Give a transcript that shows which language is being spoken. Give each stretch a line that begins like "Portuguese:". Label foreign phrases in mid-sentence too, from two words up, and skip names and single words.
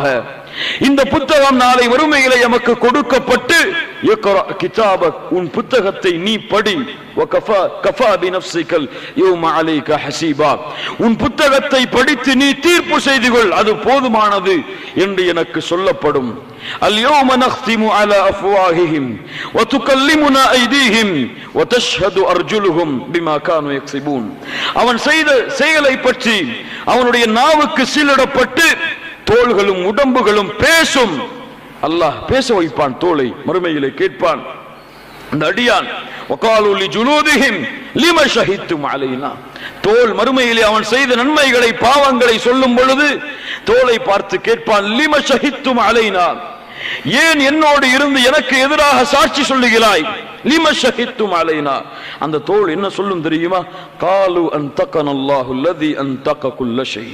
Tamil: இந்த புத்தகம் நாளை வறுமையிலே எமக்கு கொடுக்கப்பட்டு, கிதாபக், உன் புத்தகத்தை நீ படி, உன் புத்தகத்தை படித்து நீ தீர்ப்பு செய்து கொள், அது போதுமானது என்று எனக்கு சொல்லப்படும்.
Arabic: اليوم نختم على أفواههم وتكلمنا أيديهم وتشهد أرجلهم بما كانوا يكسبون.
Tamil: அவன் செய்த செயலை பற்றி அவனுடைய நாவுக்கு சீலிடப்பட்டு தோள்களும் உடம்புகளும் பேசும். அல்லாஹ் பேச வைப்பான், தோளை மறுமையிலே கேட்பான் அந்த அடியான்.
Arabic: وقالوا لجلودهم لما شهدتم علينا.
Tamil: தோல் மறுமையிலே அவன் செய்த நன்மைகளை பாவங்களை சொல்லும் பொழுது தோலை பார்த்து கேட்பான்,
Arabic: لم شهدتم علينا,
Tamil: ஏன் என்னோடு இருந்து எனக்கு எதிராக சாட்சி சொல்லுகிறாய்?
Arabic: لم شهدتم علينا.
Tamil: அந்த தோல் என்ன சொல்லும் தெரியுமா?
Arabic: قالوا أنطقنا الله الذي أنطق كل شيء.